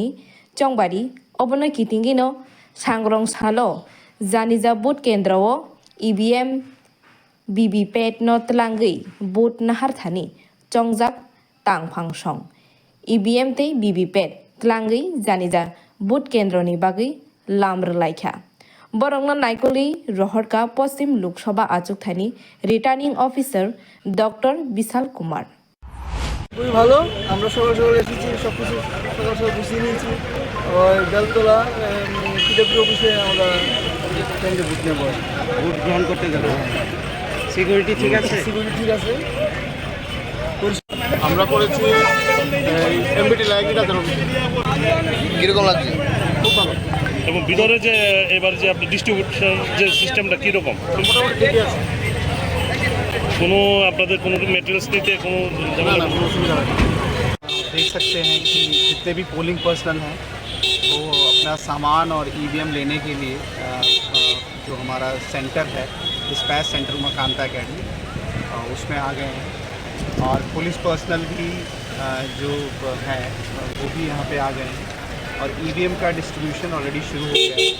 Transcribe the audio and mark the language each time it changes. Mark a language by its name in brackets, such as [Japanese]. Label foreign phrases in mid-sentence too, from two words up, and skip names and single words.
[Kok Borok] chongwari obono kitingui no sangrong salo janija bud kendrao EVM BVPAT no tlangui bud nahar thani chongjak tangphang song EVM tei BVPAT tlangui janija bud kendroni bagui lamrlaikha borongno naikoli rohorka poschim lok sabha achuk thani [English] returning officer doctor Bishal Kumar [Bangla] খুবই ভালো আমরা সকাল সকাল এসেছি সবকিছু সকাল সকাল গুছিয়ে নিয়েছি আর বেলতলা পিডব্লিউ অফিসে আমরা কেন্দ্রে ভোট নেব ভোট গ্রহণ করতে গেল সিকিউরিটি ঠিক আছে আমরা করেছি এমবিটি লাইব্রেরি কিরকম লাগছে খুব ভালো এবং ভিতরে যে এবার যে আপনি ডিস্ট্রিবিউশন যে সিস্টেমটা কীরকম মোটামুটি ঠিকই আছে কোনো আপনাদের কোনো মেটেরিয়ালস নিতে কোনো না কোনো অসুবিধা হয় [Hindi] देख सकते हैं कि जितने भी [English] polling personnel [Hindi] हैं वो अपना सामान और ईवीएम लेने के लिए जो हमारा सेंटर है [English] dispatch center [Hindi] मकानता अकेडमी उसमें आ गए हैं और [English] police personnel [Hindi] भी जो है वो भी यहाँ पे आ गए हैं और ईवीएम का [English] distribution already [Hindi] शुरू हो गया है।